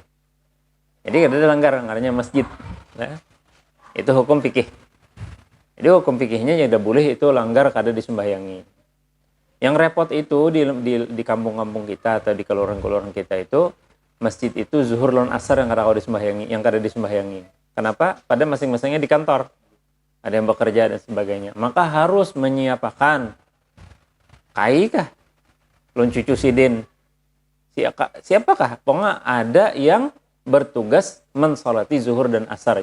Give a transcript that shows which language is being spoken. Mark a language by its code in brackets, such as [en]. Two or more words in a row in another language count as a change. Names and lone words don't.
[bjn] Jadi kada langgar, ngaranya masjid. [id] Nah, itu hukum fikih. Jadi hukum fikihnya ya udah boleh itu langgar kada disembahyangi. Yang repot itu di kampung-kampung kita atau di kelurahan-kelurahan kita itu masjid itu zuhur lawan asar yang kada disembahyangi. Kenapa? Pada masing-masingnya di kantor. Ada yang bekerja dan sebagainya. Maka harus menyiapkan kai kah? [bjn] Lun cucu sidin. Siapakah? [id] Pokoknya ada yang bertugas mensolati zuhur dan asar.